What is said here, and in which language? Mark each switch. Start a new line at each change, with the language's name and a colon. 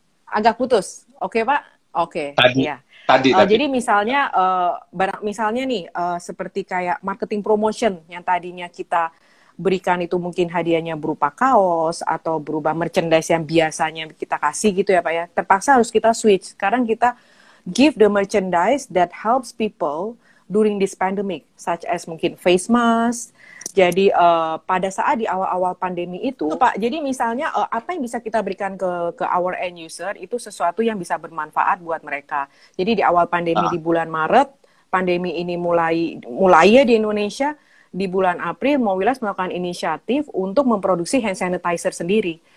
Indonesian: Agak putus. Oke, Pak? Oke. Tadi. Jadi misalnya, misalnya nih, seperti kayak marketing promotion yang tadinya kita berikan itu mungkin hadiahnya berupa kaos atau berupa merchandise yang biasanya kita kasih gitu ya Pak ya. Terpaksa harus kita switch. Sekarang kita
English: give the merchandise that helps people during this pandemic, such as mungkin face mask.
Indonesian: Jadi pada saat di awal-awal pandemi itu, Pak, jadi misalnya apa yang bisa kita berikan ke
English: our end user
Indonesian: itu sesuatu yang bisa bermanfaat buat mereka. Jadi di awal pandemi di bulan Maret, pandemi ini mulai ya di Indonesia. Di bulan April, Mowilex melakukan inisiatif untuk memproduksi hand sanitizer sendiri.